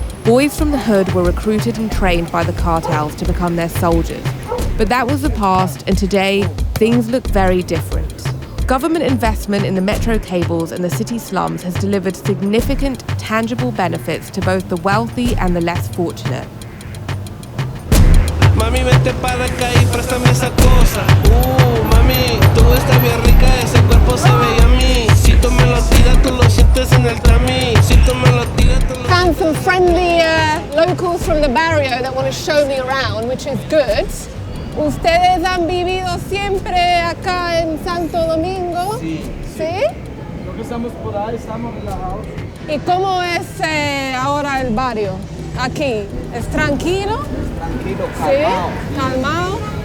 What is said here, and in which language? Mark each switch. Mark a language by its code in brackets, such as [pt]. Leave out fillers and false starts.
[en] Boys from the hood were recruited and trained by the cartels to become their soldiers. But that was the past, and today, things look very different. Government investment in the metro cables and the city slums has delivered significant, tangible benefits to both the wealthy and the less fortunate. [es] Mami, vente para acá y préstame esa cosa. Mami, tú estás bien rica, ese cuerpo se ve a mí. Si tú me lo tiras, tú lo sientes en el tamiz. Si tú me lo tiras, tú lo... [en] Found some friendly locals from the barrio that want to show me around, which is good. [es] ¿Ustedes han vivido siempre acá en Santo Domingo? Sí. ¿Sí? Lo que estamos por ahí, estamos relajados. ¿Y cómo es ahora el barrio aquí? ¿Es tranquilo? Tranquilo, calmado. ¿Sí? ¿Calmado?